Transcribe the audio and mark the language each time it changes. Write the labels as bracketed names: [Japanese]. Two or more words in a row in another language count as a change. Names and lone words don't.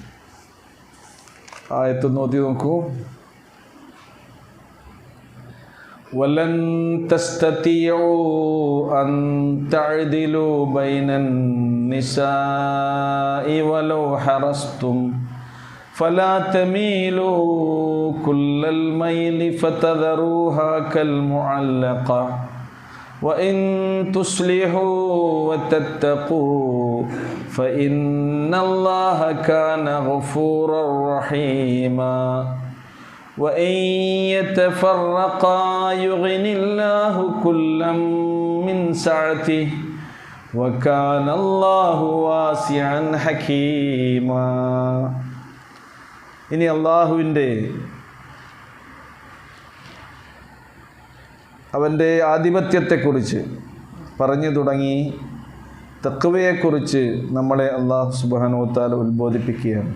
[Malayalam] ആയത്ത് നോക്കി നോക്കൂ. [Arabic] ولن تستطيعوا أن تعدلوا بين النساء ولو حرصتم فلا تميلوا كل الميل فتذروها كالمعلقة وإن تصلحوا وتتقوا فإن الله كان غفورا رحيما وإن يتفرقا يغن الله كلا من سعته وكان الله واسعا حكيما. [Malayalam] ഇനി അവൻ്റെ ആധിപത്യത്തെക്കുറിച്ച് പറഞ്ഞു തുടങ്ങി. തഖ്വയെക്കുറിച്ച് നമ്മളെ അല്ലാഹു [Arabic] سبحانه وتعالى [Malayalam] ഉത്ബോധിപ്പിക്കുകയാണ്.